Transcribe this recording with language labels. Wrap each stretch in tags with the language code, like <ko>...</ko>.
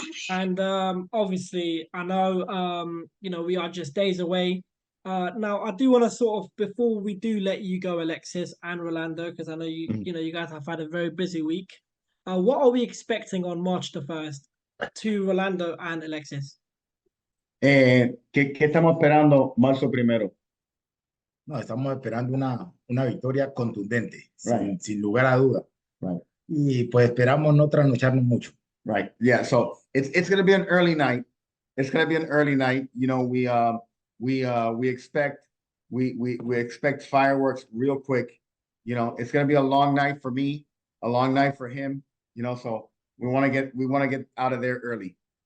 <en>And obviously, I know you know, we are just days away. Now, I do want to sort of, before we do let you go, Alexis and Rolando, because I know you know, you guys have had a very busy week. What are we expecting on March the 1st to Rolando and Alexis?</en> <es>¿Qué estamos esperando marzo 1? No, estamos esperando una victoria contundente,</es> <en>Right.</en> <es>sin lugar a duda.</es> <en>Right.</en> <es>Y pues esperamos no trasnocharnos mucho.</es> <en>Right. Yeah. So it's going to be an early night. It's going to be an early night. You know, we expect fireworks real quick. You know, it's going to be a long night for me, a long night for him. You know, so we want to get out of there early.</en>